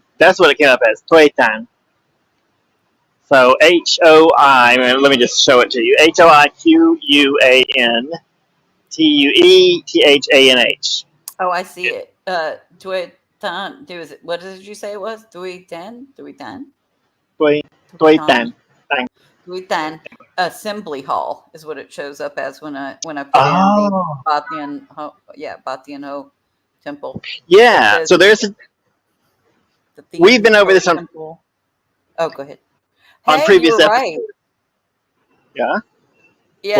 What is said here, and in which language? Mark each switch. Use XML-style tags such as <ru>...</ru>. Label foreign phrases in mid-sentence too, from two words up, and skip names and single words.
<en>That's what it came up as, Tui Tan. So H-O-I, let me just show it to you. Hoiquan-Tuethanh. Oh, I see it. Tui Tan. What did you say it was? Tui Tan? Tui Tan? Tui Tan. Tui Tan. Assembly Hall is what it shows up as when I put in the Thien Hau Temple. Yeah, so there's we've been over this on temple. Oh, go ahead. On previous episodes. Right. Yeah. Yeah.</en>